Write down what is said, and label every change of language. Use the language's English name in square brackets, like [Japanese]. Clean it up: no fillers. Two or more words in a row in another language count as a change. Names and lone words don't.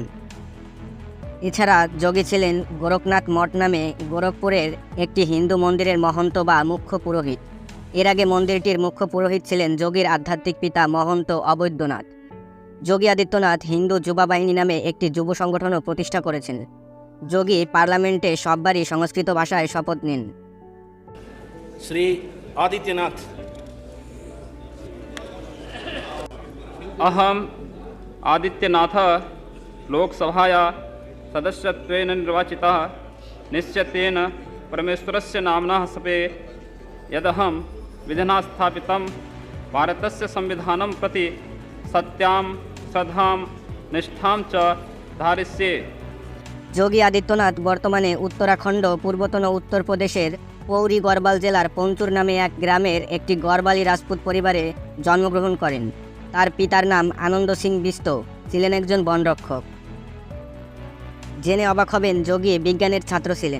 [Bangla] এছাড়া যোগী ছিলেন গোরখনাথ মঠ নামে গোরখপুরের একটি হিন্দু মন্দিরের মহন্ত বা মুখ্য পুরোহিত। এর আগে মন্দিরটির মুখ্য পুরোহিত ছিলেন যোগীর আধ্যাত্মিক পিতা মহন্ত অবৈদ্যনাথ। যোগী আদিত্যনাথ হিন্দু যুবা বাহিনী নামে একটি যুব সংগঠনও প্রতিষ্ঠা করেছেন। যোগী পার্লামেন্টে সববারই সংস্কৃত ভাষায় শপথ নেন। [Sanskrit] श्री आदित्यनाथ अहम आदित्यनाथ लोकसभाया सदस्यत्वेन निर्वाचितः निश्चितेन परमेश्वरस्य नाम्नः सपे यदहं विधिना स्थापितं भारतस्य संविधानं प्रति सत्यां श्रद्धां निष्ठां च धारयिष्ये। [Bangla] যোগী আদিত্যনাথ বর্তমানে উত্তরাখণ্ড পূর্বতন উত্তরপ্রদেশের পৌরি গড়বাল জেলার পঞ্চুর নামে এক গ্রামের একটি গড়বালি রাজপুত পরিবারে জন্মগ্রহণ করেন। তার পিতার নাম আনন্দ সিং বিস্ত, ছিলেন একজন বনরক্ষক। জেনে অবাক হবেন, যোগী বিজ্ঞানের ছাত্র ছিলেন।